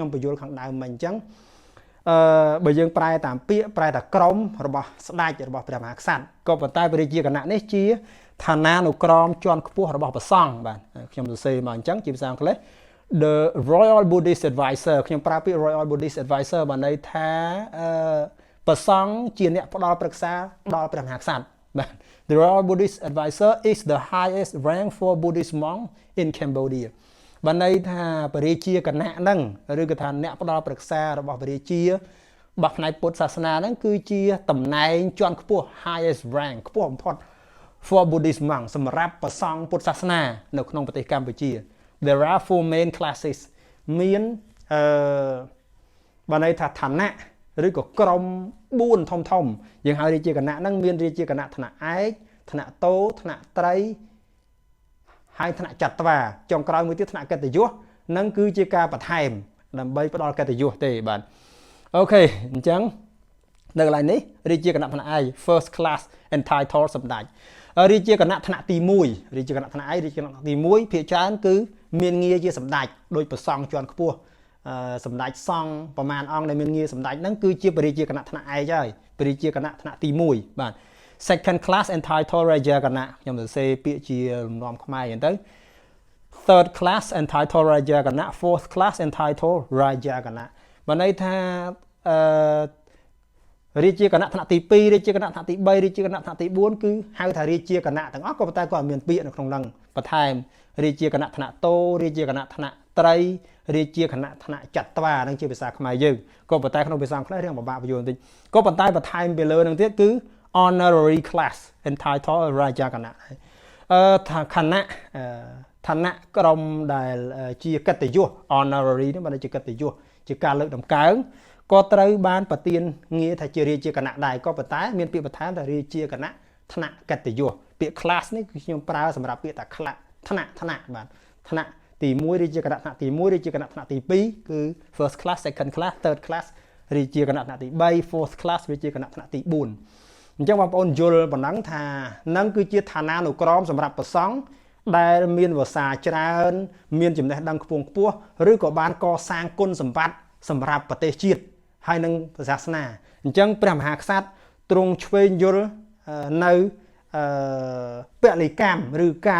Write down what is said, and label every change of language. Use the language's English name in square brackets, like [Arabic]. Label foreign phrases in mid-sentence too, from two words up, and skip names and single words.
[Khmer] បញ្យល់ខាងដើមមិញអញ្ចឹងបើយើងប្រែតាមពាក្យប្រែថាក្រុមរបស់ស្ដេចរបស់ព្រះមហាក្សត្រក៏ប៉ុន្តែបរិជាគណៈនេះជាឋានានុក្រមជាន់ខ្ពស់របស់ព្រះស ង្ឃបាទខ្ញុំសរសេរមកអញ្ចឹងជាភាសាអង់គ្លេស [English] The Royal Buddhist Advisor [Khmer] ខ្ញុំប្រើពាក្យ [English] Royal Buddhist Advisor [Khmer] បានន័យថាព្រះសង្ឃជាអ្នក ផ្ដល់ប្រឹក្សាដល់ព្រះមហាក្សត្របាទ [English] The Royal Buddhist Advisor is the highest rank for Buddhist monk in Cambodia [Khmer] បានន័យថាបរិជាគណៈហ្នឹងឬក៏ថាអ្នកផ្ដល់ប្រឹក្សារបស់បរិជារបស់ផ្នែកពុទ្ធសាសនាហ្នឹងគឺជាតំណែងជាន់ខ្ពស់ [English] highest rank [Khmer] ខ្ពស់បំផុត [English] for Buddhist monk [Khmer] សម្រាប់ព្រះសង្ឃពុទ្ធសាសនានៅក្នុងប្រទេសកម្ពុជា [English] There are 4 main classes [Khmer] មាន បានន័យថាឋានៈឬក៏ក្រុម4ធំយើងហៅរាជាគណៈហ្នឹងមានរាជាគណៈឋានៈឯកឋានៈតូឋានៈត្រីហើយឋានៈចត្វាចុងក្រោយមួយទៀតឋានៈកិត្តិយស នឹងគឺជាការបន្ថែមដើម្បីផ្ដល់កិត្តិយសទេបាទអូខេអញ្ចឹងនៅកន្លែងនេះរាជាគណៈឋានៈឯក [English] first class entitled [Khmer] សម្ដេចរាជាគណៈឋានៈទី1រាជាគណៈឋានៈឯករាជាគណៈទី1ភាគច្រើនគឺមានងារជាសម្ដេចដោយប្រសង់ជាន់ខ្ពស់សម្ដេចសង្ឃប្រមាណអង្គដែលមានងារសម្ដេចហ្នឹងគឺជាបរិជាគណៈឋានៈឯកហើយបរិជាគណៈឋានៈទី1បាទ [English] second class entitled Raaja Gana [Khmer] ខ្ញុំសរសេរពាក្យជាលំនាំខ្មែរអញ្ចឹងទៅ [English] third class entitled Raaja Gana fourth class entitled Raaja Gana [Khmer] បានន័យថា រាជាគណៈឋានៈទី2រាជាគណៈឋានៈទី3រាជាគណៈឋានៈទី4គឺហៅថារាជាគណៈទាំងអស់ក៏ប៉ុន្តែក៏មានពាក្យនៅក្នុងហ្នឹងបន្ថែមរាជាគណៈ ឋានៈតូរាជាគណៈឋានៈត្រីរាជាគណៈឋានៈចត្វានឹងជាភាសាខ្មែរយើងក៏ប៉ុន្តែក្នុងភាសាអង់គ្លេសរៀងពិបាកបញ្យល់បន្តិចក៏ប៉ុន្តែបន្ថែមពីលើនឹងទៀតគឺ [English] honorary class entitled Raaja Gana [Khmer] ថាគណៈឋានៈក្រុមដែលជាកិត្តិយស honorary នេះបានជាកិត្តិយសជាការលើកតម្កើងក៏ត្រូវបានប្រទានងារថាជារាជាគណៈដែរក៏ប៉ុន្តែមានពាក្យបន្ថែមថារាជាគណៈឋានៈកិត្តិយសពាក្យ class នេះគឺខ្ញុំប្រើសម្រាប់ពាក្យ ថាថ្នាក់បាទថ្នាក់ទី1រាជាគណៈថ្នាក់ទី1រាជាគណៈថ្នាក់ទី2គឺ [English] first class second class third class [Khmer] រាជា គណៈថ្នាក់ទី3 [English] fourth class [Khmer] រាជាគណៈថ្នាក់ទី4អញ្ចឹងបងប្អូនយល់ប៉ុណ្ណឹងថានឹងគឺជាឋានានុក្រមសម្រាប់ព្រះសង្ឃដែលមានវសាច្រើនមានចំណេះដឹងខ្ពង់ខ្ពស់ឬក៏បានកសាងគុណសម្បត្តិសម្រាប់ប្រទេសជាតិហើយនឹងសាសនាអញ្ចឹងព្រះមហាក្សត្រទ្រង់ឆ្វេងយល់នៅពលិកម្មឬការ